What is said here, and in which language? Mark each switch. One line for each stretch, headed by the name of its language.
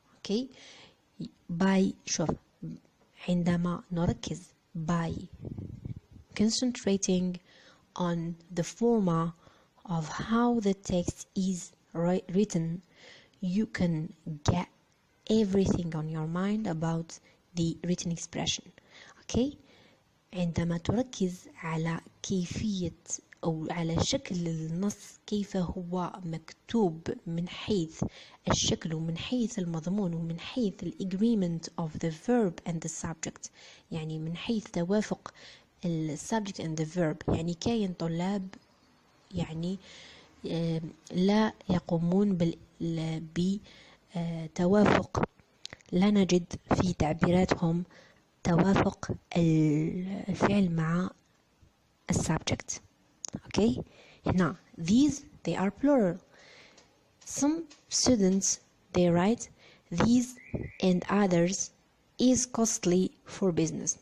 English: Okay, by
Arabic: شوف عندما نركز
English: by concentrating on the forma of how the text is written, you can get everything on your mind about the written expression.
Arabic: Okay, عندما تركز على كيفية أو على شكل النص، كيف هو مكتوب من حيث الشكل ومن حيث المضمون ومن حيث
English: agreement of the verb and the subject،
Arabic: يعني من حيث توافق
English: subject and the verb.
Arabic: يعني كاين طلاب يعني لا يقومون بتوافق، لا نجد في تعبيراتهم توافق الفعل مع subject.
English: Okay, now these they are plural. Some students they write these and others is costly for business.